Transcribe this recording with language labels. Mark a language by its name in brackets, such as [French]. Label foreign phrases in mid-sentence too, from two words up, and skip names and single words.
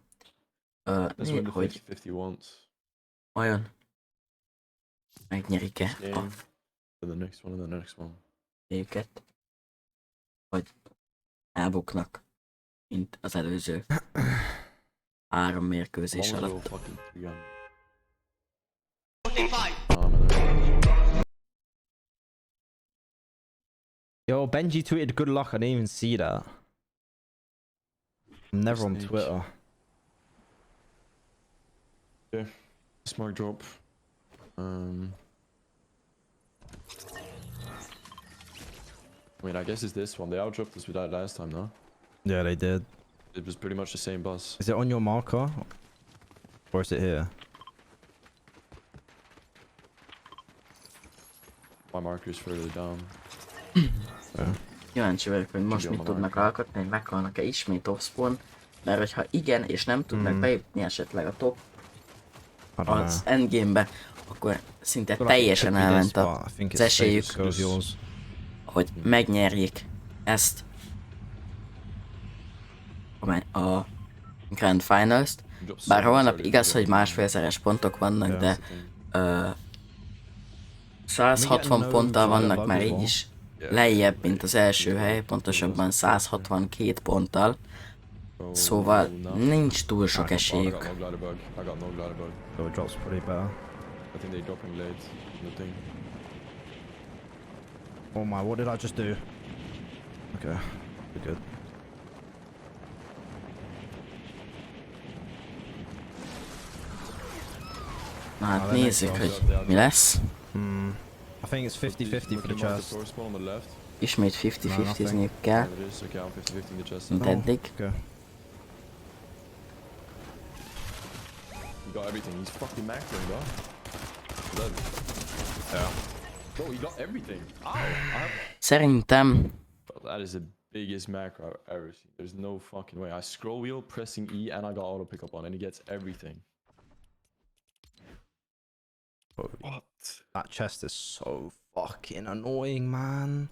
[Hungarian] Hogy vajon megnyerik-e őket, vagy elbuknak, mint az előző 3 mérkőzés alatt. [English] Yo, Benji tweeted good luck. I didn't even see that. I'm never on Twitter. Okay, smart drop. I mean, I guess it's this one. They outdropped us with that last time, no? Yeah, they did. It was pretty much the same bus. Is it on your marker? Or is it here? My marker is further down. Yeah. [Hungarian] Kíváncsi vagyok, hogy most mit tudnak alkotni, hogy meghalnak-e ismét offspawn, mert hogyha igen, és nem tudnak bejutni esetleg a top az endgame-be, akkor szinte teljesen elment az esélyük, hogy megnyerjék ezt a Grand Finals-t. Bár holnap igaz, hogy másfélszeres pontok vannak, de 160 ponttal vannak már így is lejjebb, mint az első hely, pontosabban 162 ponttal. Szóval nincs túl sok esélyük. [English] Oh my, what did I just do? Okay, we're good. [Hungarian] Na hát nézzük, hogy mi lesz. [English] I think it's 50-50 for the chest. [Hungarian] Ismét 50-50-zniük kell, mint eddig. [English] Okay. He got everything. He's fucking macroing, bro. Yeah. Bro, he got everything. Ow! [Hungarian] Szerintem [English] Bro, that is the biggest macro I've ever seen. There's no fucking way. I scroll wheel, pressing E, and I got auto pickup on, and he gets everything. What? That chest is so fucking annoying, man.